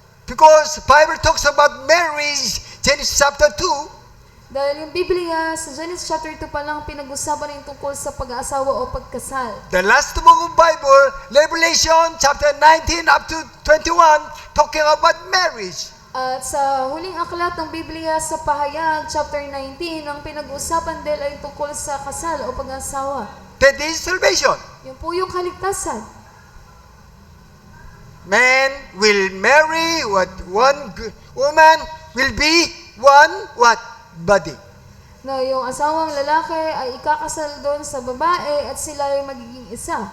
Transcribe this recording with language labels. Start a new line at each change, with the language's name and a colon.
English: Because Bible talks about marriage, Genesis chapter 2.
Filipino: Dahil yung Biblia sa Genesis chapter 2 pa lang pinag-usapan yung tungkol sa pag-aasawa o pagkasal.
English: The last book of Bible, Revelation chapter 19 up to 21, talking about marriage.
Filipino: At sa huling aklat ng Biblia sa Pahayag, chapter 19, ang pinag-usapan din ay tungkol sa kasal o pag-asawa.
English: That is salvation.
Filipino: Yun po yung kaligtasan.
English: Man will marry one woman will be one what? Body.
Filipino: Na yung asawang lalaki ay ikakasal doon sa babae at sila ay magiging isa.